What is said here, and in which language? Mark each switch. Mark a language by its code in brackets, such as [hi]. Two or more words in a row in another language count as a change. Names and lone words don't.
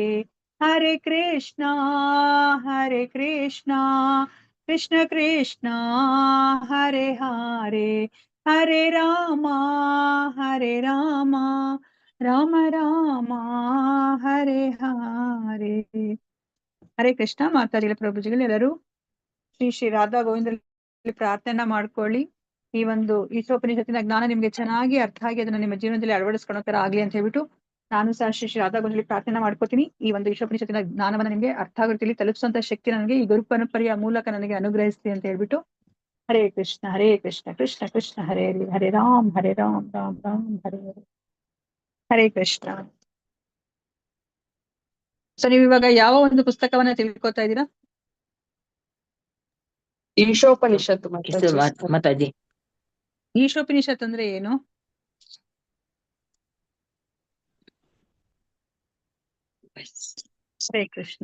[sa] ಹರೇ ಕೃಷ್ಣ ಕೃಷ್ಣ ಕೃಷ್ಣ ಹರೇ ಹರೇ, ಹರೇ ರಾಮ ರಾಮ ರಾಮ ಹರೇ ಹರೇ. [kn] ಹರೇ ಕೃಷ್ಣ. ಮಾತಾಡಿಲ್ಲ ಪ್ರಭುಜಿಗಳು ಎಲ್ಲರೂ ಶ್ರೀ ಶ್ರೀ ರಾಧಾ ಗೋವಿಂದಲ್ಲಿ ಪ್ರಾರ್ಥನೆ ಮಾಡ್ಕೊಳ್ಳಿ. ಈ ಒಂದು ಈಶೋಪನಿಷತ್ತಿನ ಜ್ಞಾನ ನಿಮ್ಗೆ ಚೆನ್ನಾಗಿ ಅರ್ಥ ಆಗಿ ಅದನ್ನ ನಿಮ್ಮ ಜೀವನದಲ್ಲಿ ಅಳವಡಿಸ್ಕೊಳ್ಳೋ ತರ ಆಗ್ಲಿ ಅಂತ ಹೇಳ್ಬಿಟ್ಟು ನಾನು ಸಹ ಶ್ರೀ ಶ್ರೀ ರಾಧಾ ಗೋವಿಂದಲ್ಲಿ ಪ್ರಾರ್ಥನೆ ಮಾಡ್ಕೋತೀನಿ. ಈ ಒಂದು ಈಶೋಪನಿಷತ್ತಿನ ಜ್ಞಾನವನ್ನ ನಿಮ್ಗೆ ಅರ್ಥ ಆಗುತ್ತಿಲ್ಲ ತಲುಪಿಸುವಂತ ಶಕ್ತಿ ನನಗೆ ಈ ಗುರು ಪರಂಪರೆಯ ಮೂಲಕ ನನಗೆ ಅನುಗ್ರಹಿಸ್ಲಿ ಅಂತ ಹೇಳ್ಬಿಟ್ಟು [sa] ಹರೇ ಕೃಷ್ಣ ಕೃಷ್ಣ ಕೃಷ್ಣ ಹರೇ ಹರೇ, ಹರೇ ರಾಮ್ ರಾಮ್ ರಾಮ್ ಹರೇ ಹರೇ. [kn] ಹರೇ ಕೃಷ್ಣ. ಸೊ ನೀವು ಇವಾಗ ಯಾವ ಒಂದು ಪುಸ್ತಕವನ್ನ ತಿಳ್ಕೊತಾ ಇದ್ದೀರಾ? ಈಶೋಪನಿಷತ್ತು ಮಾತಾಜಿ. ಈಶೋಪನಿಷತ್ ಅಂದ್ರೆ ಏನು? ಹರೇ ಕೃಷ್ಣ.